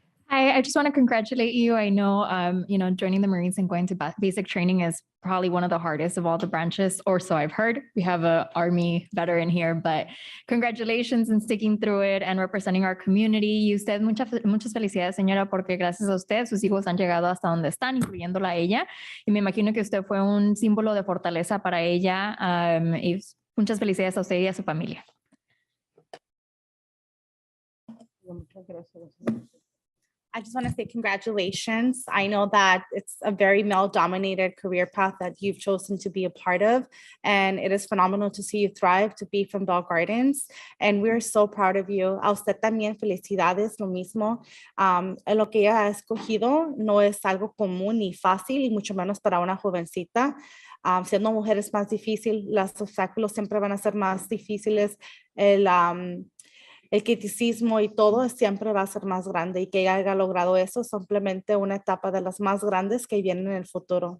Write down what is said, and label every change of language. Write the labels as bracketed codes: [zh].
[en] I just want to congratulate you. I know, joining the Marines and going to basic training is probably one of the hardest of all the branches, or so I've heard. We have an Army veteran here, but congratulations on sticking through it and representing our community. [es] Y usted, muchas felicidades, señora, porque gracias a usted, sus hijos han llegado hasta donde están, incluyéndola a ella. Y me imagino que usted fue un símbolo de fortaleza para ella. Y muchas felicidades a usted y a su familia. Muchas gracias. [en] I just want to say congratulations. I know that it's a very male-dominated career path that you've chosen to be a part of, and it is phenomenal to see you thrive, to be from Bell Gardens, and we're so proud of you. [es] A usted también felicidades, lo mismo. Lo que ella ha escogido no es algo común ni fácil, y mucho menos para una jovencita. Siendo mujer es más difícil, los obstáculos siempre van a ser más difíciles, el criticismo y todo siempre va a ser más grande, y que ella haya logrado eso es simplemente una etapa de las más grandes que vienen en el futuro.